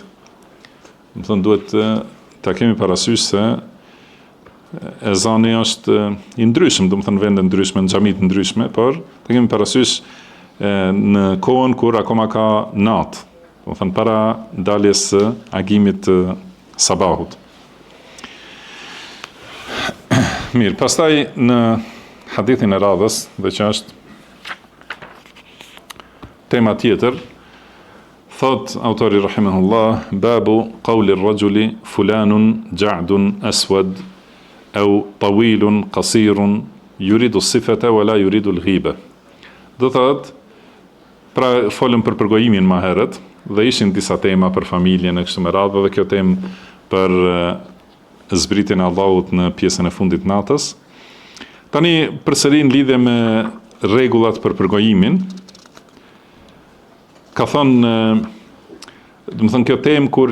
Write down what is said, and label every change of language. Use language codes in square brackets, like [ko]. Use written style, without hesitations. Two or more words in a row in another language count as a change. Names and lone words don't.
[sq] Domethënë duhet ta kemi parasysh se ezani është i ndryshëm, domethënë vende ndryshme, në xhamit ndryshme, por ta kemi parasysh në kohën kur akoma ka natë, domethënë para daljes së agimit të sabahut. Mirë, pastaj në hadithin e radhës, dhe që është tema tjetër, thot autori rahimahullah, [ar] باب قول الرجل فلان جعد أسود أو طويل قصير يريد الصفة ولا يريد الغيبة. [sq] Do thot, pra folëm për përgojimin më herët, dhe ishin disa tema për familjen e kështu me radhë, dhe kjo temë për zbritjen e Allahut në pjesën e fundit natës. Tani përsëri në lidhje me rregullat për përgojimin, ka thonë, do të thonë kjo temë kur